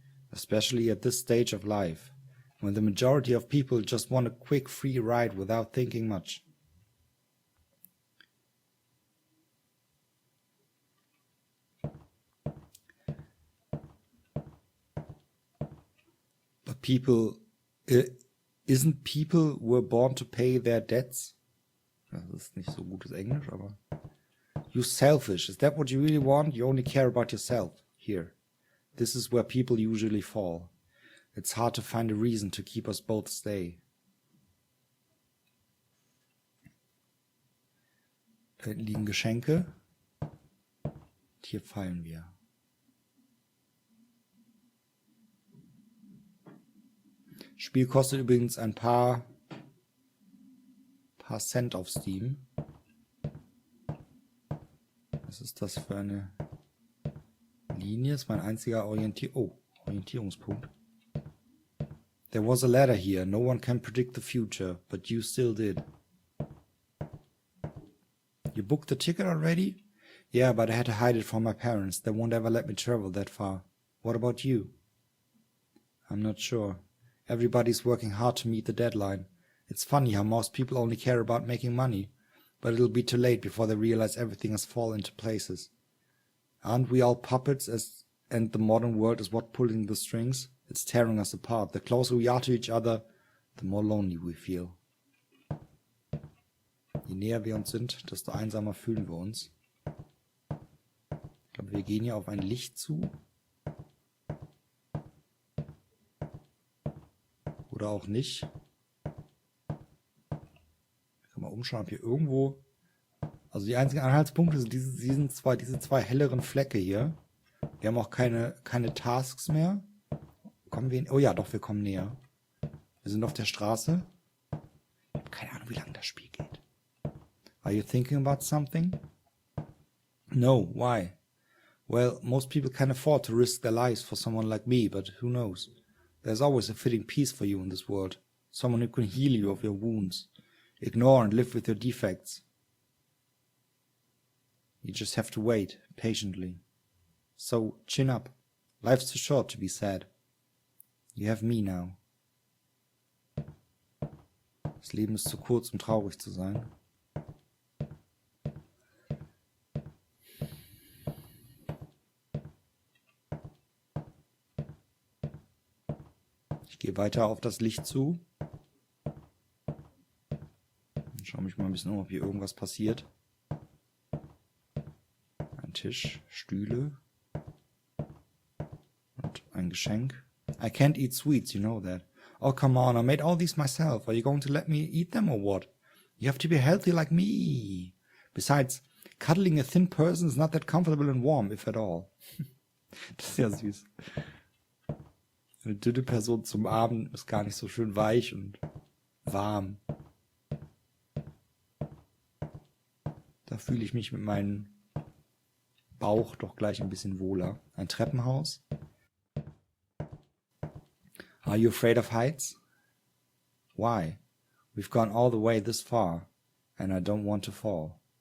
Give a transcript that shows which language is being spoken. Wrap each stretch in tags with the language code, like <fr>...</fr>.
<en>Especially at this stage of life, when the majority of people just want a quick free ride without thinking much. But isn't people were born to pay their debts?</en> <de>Das ist nicht so gutes Englisch, aber...</de> <en>You selfish. Is that what you really want? You only care about yourself. Here. This is where people usually fall. It's hard to find a reason to keep us both stay.</en> <de>Da hinten liegen Geschenke. Und hier fallen wir. Spiel kostet übrigens ein paar Cent auf Steam. Was ist das für eine Linie? Das ist mein einziger Orientierungspunkt.</de> <en>There was a ladder here. No one can predict the future, but you still did. You booked the ticket already? Yeah, but I had to hide it from my parents. They won't ever let me travel that far. What about you? I'm not sure. Everybody's working hard to meet the deadline. It's funny how most people only care about making money, but it'll be too late before they realize everything has fallen into places. Aren't we all puppets and the modern world is what pulling the strings? It's tearing us apart. The closer we are to each other, the more lonely we feel.</en> <de>Je näher wir uns sind, desto einsamer fühlen wir uns. Ich glaube, wir gehen hier auf ein Licht zu. Oder auch nicht. Ich kann mal umschauen, ob hier irgendwo... Also die einzigen Anhaltspunkte sind diese zwei helleren Flecke hier. Wir haben auch keine Tasks mehr. Kommen wir... Oh ja, doch, wir kommen näher. Wir sind auf der Straße. Ich habe keine Ahnung, wie lange das Spiel geht.</de> <en>Are you thinking about something? No, why? Well, most people can afford to risk their lives for someone like me, but who knows? There's always a fitting piece for you in this world. Someone who can heal you of your wounds. Ignore and live with your defects. You just have to wait, patiently. So, chin up. Life's too short to be sad. You have me now.</en> <de>Das Leben ist zu kurz, um traurig zu sein. Ich gehe weiter auf das Licht zu. Und schaue mich mal ein bisschen um, ob hier irgendwas passiert. Ein Tisch, Stühle und ein Geschenk.</de> <en>I can't eat sweets, you know that. Oh, come on, I made all these myself. Are you going to let me eat them or what? You have to be healthy like me. Besides, cuddling a thin person is not that comfortable and warm, if at all.</en> <de>Das ist ja süß. Eine dünne Person zum Abend ist gar nicht so schön weich und warm. Da fühle ich mich mit meinem Bauch doch gleich ein bisschen wohler. Ein Treppenhaus.</de> <en>Are you afraid of heights? Why? We've gone all the way this far, and I don't want to fall.</en>